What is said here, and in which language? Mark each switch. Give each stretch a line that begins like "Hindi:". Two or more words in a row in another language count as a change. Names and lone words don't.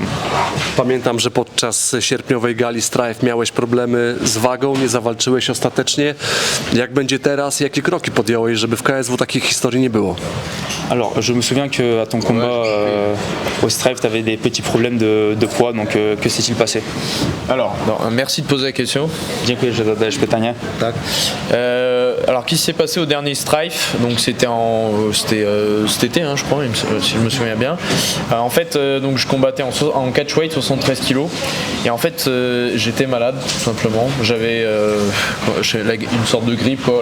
Polish: Pamiętam, że podczas sierpniowej gali Strife miałeś problemy z wagą, nie zawalczyłeś ostatecznie. Jak będzie teraz? Jakie kroki podjąłeś, żeby w KSW takich historii nie było?
French: Alors, je me souviens qu'à ton combat au Strife, tu avais des petits problèmes de poids, donc que s'est-il passé? Alors, merci de poser la question.
Polish: Dziękuję, że zadajesz pytanie. Tak.
French: Alors, qu'est-ce qui s'est passé au dernier Strife? Donc, c'était cet été, hein, je crois, si je me souviens bien. En fait, donc, je combattais en catchweight 73 kg. Et en fait, j'étais malade, tout simplement. J'avais une sorte de grippe, quoi.